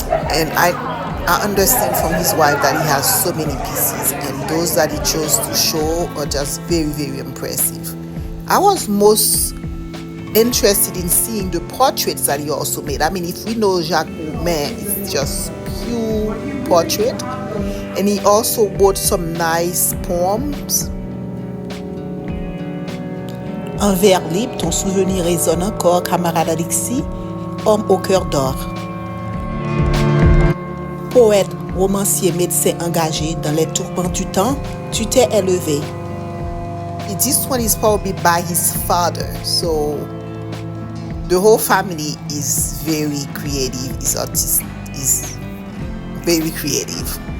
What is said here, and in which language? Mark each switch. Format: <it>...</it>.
<en>And I understand from his wife that he has so many pieces, and those that he chose to show are just very, very impressive. I was most interested in seeing the portraits that he also made. I mean, if we know Jacques Roumain, it's just pure portrait, and he also wrote some nice poems.</en> <fr>En vers libre, ton souvenir résonne encore, camarade Alexis, homme au cœur d'or. Poète, romancier, médecin engagé dans les tourments du temps, tu t'es élevé.</fr> <en>This one is probably by his father, so the whole family is very creative. His artist is very creative.</en>